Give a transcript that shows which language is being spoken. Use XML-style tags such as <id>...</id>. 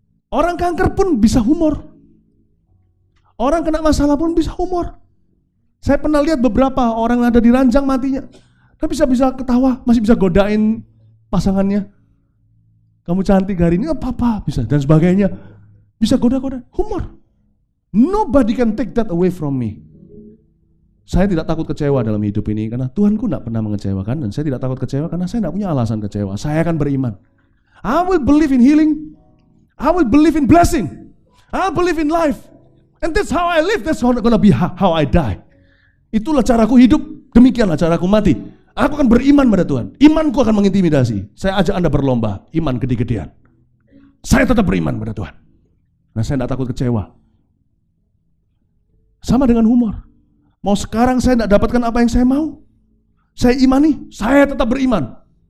<id>Orang kanker pun bisa humor. Orang kena masalah pun bisa humor. Saya pernah lihat beberapa orang yang ada di ranjang matinya, tapi bisa ketawa, masih bisa godain pasangannya. Kamu cantik hari ini, apa bisa, dan sebagainya. Bisa goda-goda, humor.</id> <en>Nobody can take that away from me.</en> <id>Saya tidak takut kecewa dalam hidup ini, karena Tuhanku tidak pernah mengecewakan, dan saya tidak takut kecewa, karena saya tidak punya alasan kecewa. Saya akan beriman.</id> <en>I will believe in healing. I will believe in blessing. I will believe in life. And that's how I live, that's gonna be how I die.</en> <id>Itulah caraku hidup, demikianlah caraku mati. Aku akan beriman pada Tuhan. Imanku akan mengintimidasi. Saya ajak Anda berlomba, iman gede-gedean. Saya tetap beriman pada Tuhan. Nah, saya tidak takut kecewa. Sama dengan humor. Mau sekarang saya tidak dapatkan apa yang saya mau, saya imani, saya tetap beriman.</id>